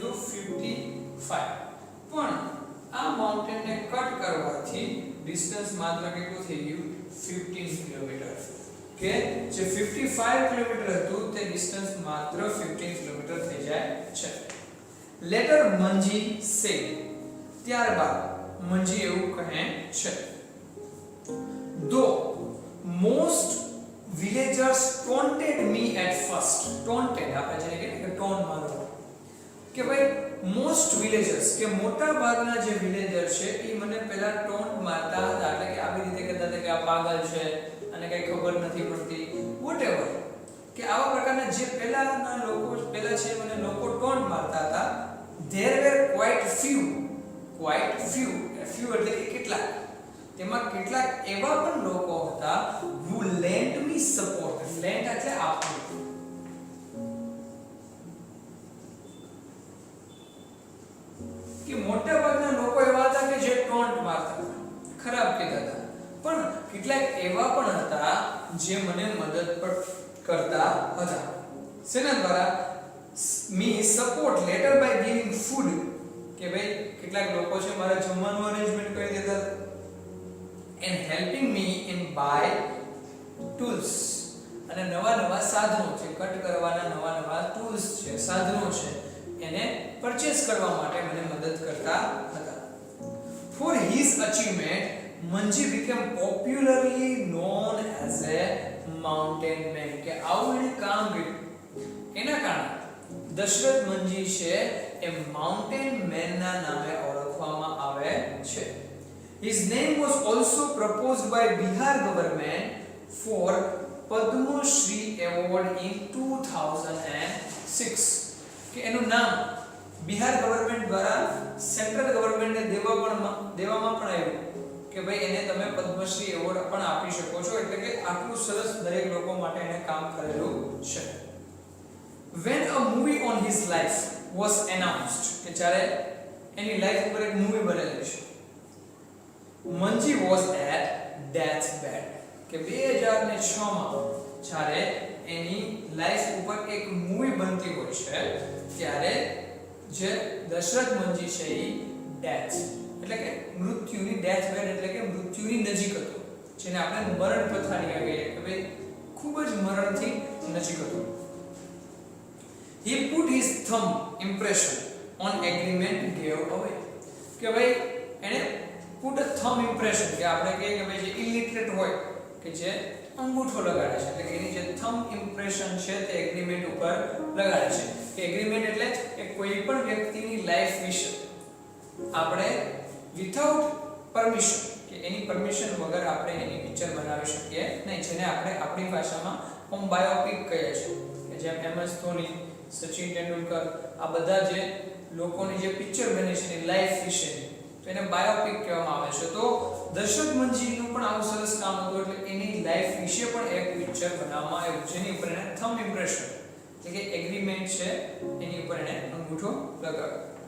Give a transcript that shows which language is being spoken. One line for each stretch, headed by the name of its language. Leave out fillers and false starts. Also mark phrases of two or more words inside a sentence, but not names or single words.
Gujarati: હતું 55 પણ આ માઉન્ટેનને કટ કરવાથી ડિસ્ટન્સ માત્ર કેટલું થઈ ગયું 15 કિલોમીટર કે જે 55 કિલોમીટર હતું તે ડિસ્ટન્સ માત્ર 15 કિલોમીટર થઈ જાય છે
English: later Manjhi says
Gujarati: ત્યારબાદ મંજી એવું કહે છે
English: though most villagers taunted me at first
Gujarati: taunted આપણે જેને કહીએ કે ટોન મારવો કે ભાઈ
English: most villagers
Gujarati: કે મોટા ભાગના જે વિલેજર છે એ મને પહેલા ટોન્ટ મારતા હતા એટલે કે આવી રીતે કહેતા હતા કે આ પાગલ છે અને કઈ ખબર નથી પડતી વોટએવર કે આવા પ્રકારના જે પહેલાના લોકો પહેલા છે મને લોકો ટોન્ટ મારતા હતા
English: there were quite few
Gujarati: એટલે કે કેટલાક તેમાં કેટલાક એવા પણ લોકો હતા
English: who lent me support
Gujarati: lent એટલે આપવું કે મોટા ભાગના લોકો એવા હતા કે જે ટોન્ટ મારતા હતા ખરાબ કહેતા હતા પણ કેટલાક એવા પણ હતા જે મને મદદ પણ કરતા હતા સેના દ્વારા
English: me support later by giving food
Gujarati: કે ભાઈ કેટલાક લોકો છે મારા જમવાનું અરેન્જમેન્ટ કરી દેતા
English: and helping me in buy tools
Gujarati: અને નવા સાધનો છે કટ કરવાના નવા ટૂલ્સ છે સાધનો છે એને પરચેસ કરવા માટે મને મદદ કરતા હતા
English: for his achievement મંજી became popularly known as a mountain man
Gujarati: કે આવું એને કામ કર્યું એના કારણે દશરથ મંજી છે એ
English: mountain man
Gujarati: ના નામે ઓળખવામાં આવે છે
English: his name was also proposed by Bihar government for Padma Shri award in
Gujarati: 2006 કે એનું નામ બિહાર ગવર્નમેન્ટ દ્વારા સેન્ટ્રલ ગવર્નમેન્ટને દેવામાં પણ આવ્યું કે ભાઈ એને તમે પદ્મશ્રી એવોર્ડ પણ આપી શકો છો એટલે કે આટલું સરસ દરેક લોકો માટે એને કામ કરેલું છે
English: when a movie on his life was announced
Gujarati: કે જ્યારે એની લાઈફ ઉપર એક મૂવી બનેલી છે મંજી
English: was at deathbed
Gujarati: કે 2006 માં જ્યારે એની લાઈફ ઉપર એક મૂવી બનતી હોય છે ત્યારે જે દશરથ મંજી છે એ ડેથ એટલે કે મૃત્યુની ડેથબેડ એટલે કે મૃત્યુની નજીક હતો જેને આપણે મરણ પથારી કહીએ કે ભાઈ ખૂબ જ મરણથી નજીક હતો
English: he put his thumb impression on agreement gave away
Gujarati: કે ભાઈ એને
English: put a thumb impression
Gujarati: કે આપણે કહીએ કે ભાઈ જે illiterate હોય કે જે અંગૂઠો લગાડે છે એટલે કે એની જે
English: thumb impression
Gujarati: છે તે એગ્રીમેન્ટ ઉપર લગાડે છે કે એગ્રીમેન્ટ એટલે કે કોઈ પણ વ્યક્તિની લાઈફ વિશે આપણે
English: without permission
Gujarati: કે એની પરમિશન વગર આપણે એની પિક્ચર બનાવી શકીએ નહીં જેને આપણે આપણી ભાષામાં
English: home biopic
Gujarati: કહીએ છીએ કે જેમ MS ધોની સચિન તેંડુલકર આ બધા જે લોકોની જે પિક્ચર બને છે એની લાઈફ વિશે તો એને બાયોપિક કહેવામાં આવે છે તો દશરથ મંજીનું પણ આવું સરસ કામ હતું એટલે એની લાઈફ વિશે પણ એક પિક્ચર બનાવવામાં આવ્યું જેની ઉપર એને
English: thumb impression
Gujarati: એટલે કે એગ્રીમેન્ટ છે એની ઉપર એને અંગૂઠો લગાવ્યો